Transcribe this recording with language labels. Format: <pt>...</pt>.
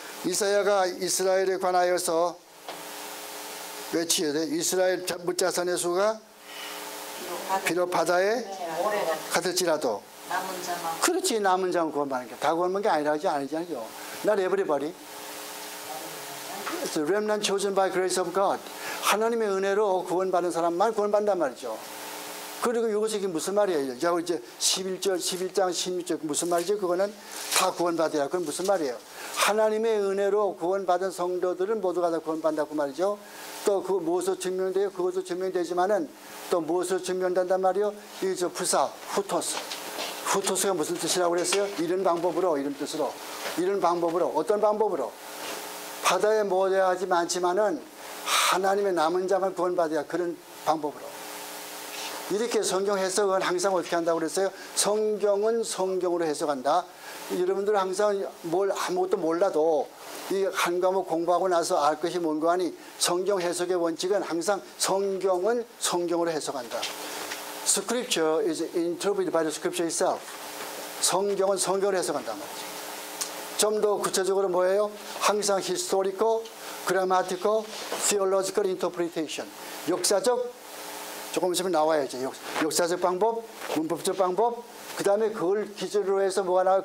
<ko>이사야가 이스라엘에 관하여서 외치게 돼. 이스라엘 무자선의 수가 비록 바다에 같을지라도. 남은 자만. 그렇지. 남은 자만 구원받는 게. 다 구원받는 게 아니라지 아니죠.</ko> <en>Not everybody. It's a remnant chosen by grace of God.</en> <ko>하나님의 은혜로 구원받는 사람만 구원받는단 말이죠. 그리고 이것이 무슨 말이에요? 자, 이제 11장 16절 무슨 말이죠? 그거는 다 구원받아야. 그건 무슨 말이에요? 하나님의 은혜로 구원받은 성도들은 모두가 다 구원받는다고 말이죠. 또 그 무엇으로 증명돼요? 그것도 증명되지만은 또 무엇으로 증명된단 말이에요? 이 부사, 후토스. 후토스가 무슨 뜻이라고 그랬어요? 이런 방법으로, 이런 뜻으로. 이런 방법으로. 어떤 방법으로? 바다에 모래하지 많지만은 하나님의 남은 자만 구원받아야. 그런 방법으로. 이렇게 성경 해석은 항상 어떻게 한다고 그랬어요? 성경은 성경으로 해석한다. 여러분들은 항상 아무것도 몰라도 이 한 과목 공부하고 나서 알 것이 뭔가 하니 성경 해석의 원칙은 항상 성경은 성경으로 해석한다.</ko> <en>Scripture is interpreted by the Scripture itself.</en> <ko>성경은 성경으로 해석한단 말이죠. 좀 더 구체적으로 뭐예요? 항상</ko> <en>historical, grammatical, theological interpretation.</en> <ko>역사적, 조금 있으면 나와야죠. 역사적 방법, 문법적 방법, 그 다음에 그걸 기준으로 해서 뭐가 나와요?</ko>